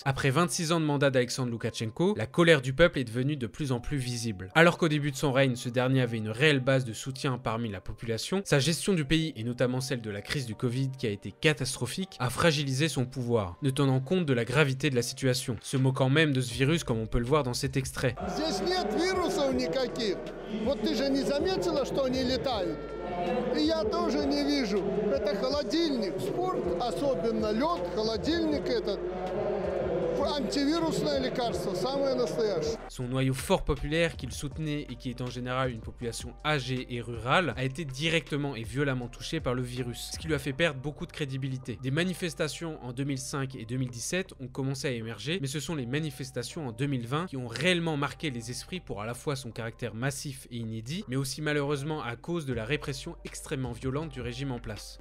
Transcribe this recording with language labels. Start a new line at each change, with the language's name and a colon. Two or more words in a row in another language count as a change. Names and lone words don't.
French: Après 26 ans de mandat d'Alexandre Loukachenko, la colère du peuple est devenue de plus en plus visible. Alors qu'au début de son règne, ce dernier avait une réelle base de soutien parmi la population, sa gestion du pays, et notamment celle de la crise du Covid qui a été catastrophique, a fragilisé son pouvoir, ne tenant compte de la gravité de la situation, se moquant même de ce virus comme on peut le voir dans cet extrait.
Russian: Вот ты же не заметила, что они летают? И я тоже не вижу. Это холодильник. Спорт, особенно лед, холодильник этот. Антивирусное лекарство, самое настоящее.
French: Son noyau fort populaire qu'il soutenait et qui est en général une population âgée et rurale a été directement et violemment touché par le virus, ce qui lui a fait perdre beaucoup de crédibilité. Des manifestations en 2005 et 2017 ont commencé à émerger, mais ce sont les manifestations en 2020 qui ont réellement marqué les esprits pour à la fois son caractère massif et inédit, mais aussi malheureusement à cause de la répression extrêmement violente du régime en place.